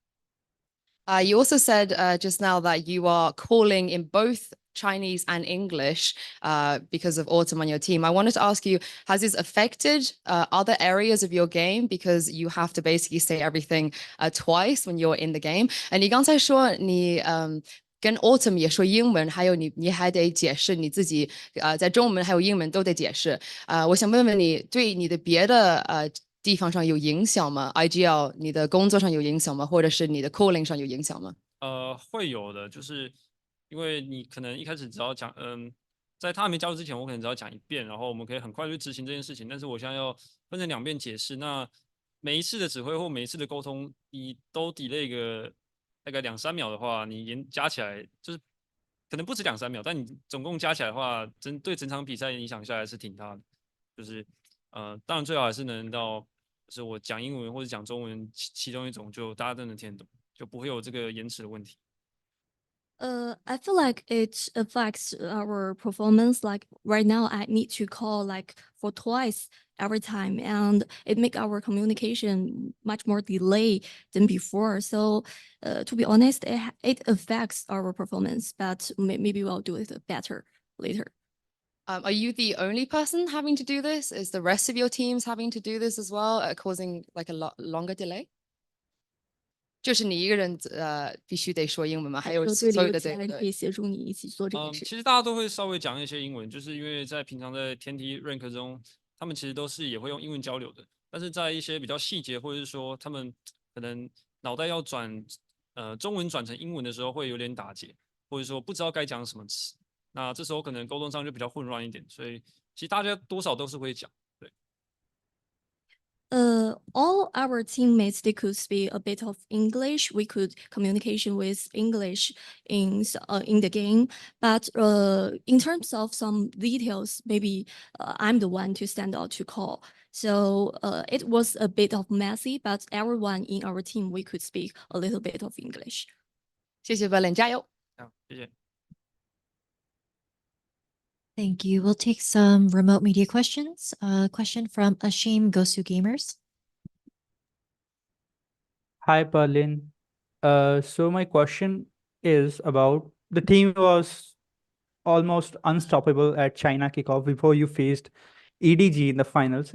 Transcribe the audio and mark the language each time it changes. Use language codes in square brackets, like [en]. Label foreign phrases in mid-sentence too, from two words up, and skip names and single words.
[en] You also said just now that you are calling in both Chinese and English because of Autumn on your team. I wanted to ask you, has this affected other areas of your game because you have to basically say everything twice when you're in the game? [zh] And 你刚才说你跟 Autumn 也说英文，还有你还得解释你自己在中文还有英文都得解释。我想问问你，对你的别的地方上有影响吗 ？IGL 你的工作上有影响吗？或者是你的 calling 上有影响吗？会有的，就是因為你可能一開始只要講，在他還沒加入之前，我可能只要講一遍，然後我們可以很快去執行這件事情。但是我現在要分成2遍解釋，那每一次的指揮或每一次的溝通，你都 delay 個大概2-3秒的話，你加起來就是可能不止2-3秒，但你總共加起來的話，對整場比賽影響下來是挺大的。就是當然最好還是能到。就是我講英文或者講中文其中一種，就大家都能聽得懂，就不會有這個延遲的問題。 [en] I feel like it affects our performance. Like right now, I need to call like for twice every time, and it make our communication much more delay than before. So, to be honest, it affects our performance, but maybe we'll do it better later. Are you the only person having to do this? Is the rest of your teams having to do this as well, causing like a longer delay? [zh] 就是你一個人必須得說英文嗎？還有所有的隊員可以協助你一起做這件事。其實大家都會稍微講一些英文，就是因為在平常在天梯 rank 中，他們其實都是也會用英文交流的。但是在一些比較細節，或者是說他們可能腦袋要轉中文轉成英文的時候，會有點打結，或者說不知道該講什麼詞。那這時候可能溝通上就比較混亂一點，所以其實大家多少都是會講。 [en] All our teammates, they could speak a bit of English. We could communication with English in the game. But in terms of some details, maybe I'm the one to stand out to call. So it was a bit of messy, but everyone in our team, we could speak a little bit of English. [zh] 謝謝 Berlin， 加油！謝謝。 [en] Thank you. We'll take some remote media questions. A question from Ashim Gosu Gamers. Hi, Berlin. So my question is about the team was almost unstoppable at China kickoff before you faced EDG in the finals.